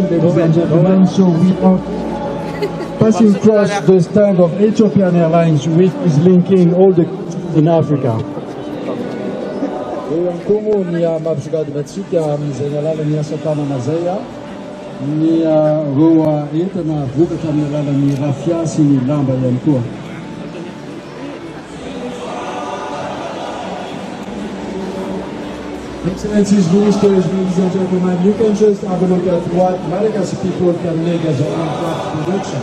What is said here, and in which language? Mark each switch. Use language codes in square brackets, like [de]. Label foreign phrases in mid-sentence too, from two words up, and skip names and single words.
[en] ladies and gentlemen, so we are passing across the stand of Ethiopian Airlines, which is linking all the in Africa. [mg] eo ihany koa moa ny mampisogadina antsika amin'izay ny alalan'ny asa tanana zay ny reo entana vokatra amin'ny alalan'ny rafia sy ny lamba ihany koa. [en] Excellencies, ministers, ladies and gentlemen, you can just have a look at what Malagasy people can make as a handcraft production.